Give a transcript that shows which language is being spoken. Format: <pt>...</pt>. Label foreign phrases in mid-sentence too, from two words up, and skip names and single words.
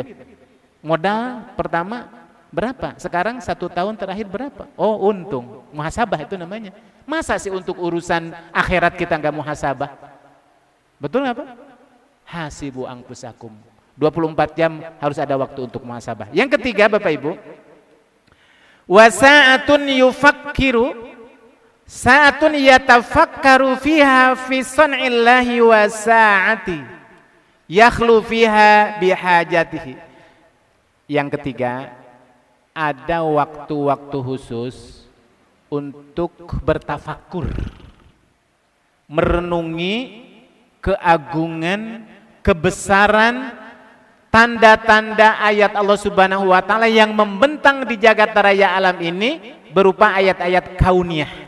<id>Modal pertama berapa? Sekarang 1 tahun terakhir berapa? Oh untung, muhasabah itu namanya. Masa sih untuk urusan akhirat kita nggak muhasabah? Betul nggak Pak?</id> <ar>حاسبوا أنفسكم.</ar> <id>24 jam harus ada waktu untuk muhasabah. Yang ketiga Bapak Ibu,</id> <ar>وساعة يفكر، ساعة يتفكر فيها في صنع الله وساعة يخلو فيها بحاجته.</ar> <id>Yang ketiga, ada waktu-waktu khusus untuk bertafakur, merenungi keagungan, kebesaran, tanda-tanda ayat Allah</id> <ar>سبحانه وتعالى</ar> <id>yang membentang di jagat raya alam ini berupa ayat-ayat kauniyah.</id>